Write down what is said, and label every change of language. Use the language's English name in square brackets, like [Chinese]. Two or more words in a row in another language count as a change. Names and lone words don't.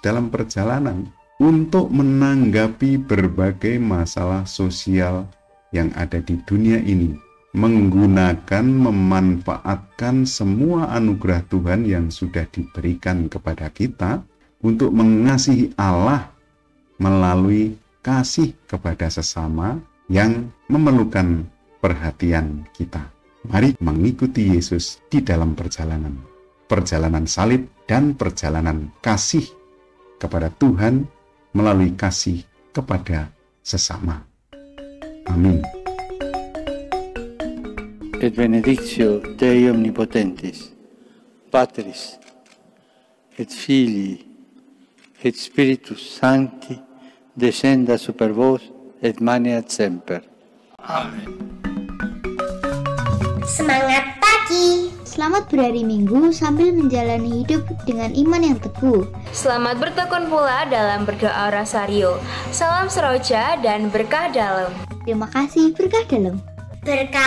[Indonesian] dalam perjalanan untuk menanggapi berbagai masalah sosial yang ada di dunia ini, menggunakan, memanfaatkan semua anugerah Tuhan yang sudah diberikan kepada kita untuk mengasihi Allah melalui kasih kepada sesama yang memerlukan perhatian kita. Mari mengikuti Yesus di dalam perjalanan salib dan perjalanan kasih kepada Tuhan melalui kasih kepada sesama. Amin. [Latin] Et benedictio Dei omnipotentis, Patris, et Filii, et Spiritus Sancti, descenda super vos et maneat semper. Amen. [Indonesian] Semangat pagi! Selamat berhari Minggu sambil menjalani hidup dengan iman yang teguh. Selamat bertekun pula dalam berdoa Rosario. Salam seroja dan berkah dalam. Terima kasih, berkah dalam.